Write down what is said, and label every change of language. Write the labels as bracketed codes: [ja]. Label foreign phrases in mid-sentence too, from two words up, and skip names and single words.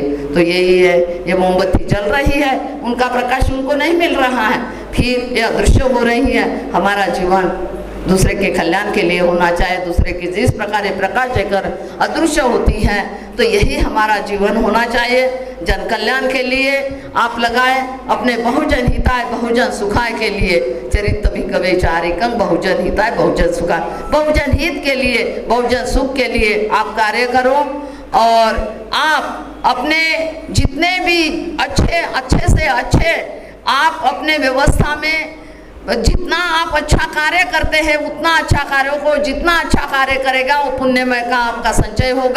[hi] तो यही है, ये मोमबत्ती जल रही है, उनका प्रकाश उनको नहीं मिल रहा है, फिर ये अदृश्य हो रही है। हमारा जीवन दूसरे के कल्याण के लिए होना चाहिए। दूसरे की जिस प्रकार प्रकाश देकर अदृश्य होती है, तो यही हमारा जीवन होना चाहिए। जन कल्याण के लिए आप लगाए, अपने [pi] बहुजन हिताय बहुजन सुखाय [hi] के लिए। [pi] चरित्र भी कवे चारिकं बहुजन हिताय बहुजन सुखाय। [hi] बहुजन हित के लिए, बहुजन सुख के लिए आप कार्य करो, और आप अपने जितने भी अच्छे से अच्छे आप अपने व्यवस्था में जितना आप अच्छा कार्य करते हैं, उतना अच्छा कार्यों को जितना अच्छा कार्य करेगा वो पुण्यमय का आपका संचय होगा।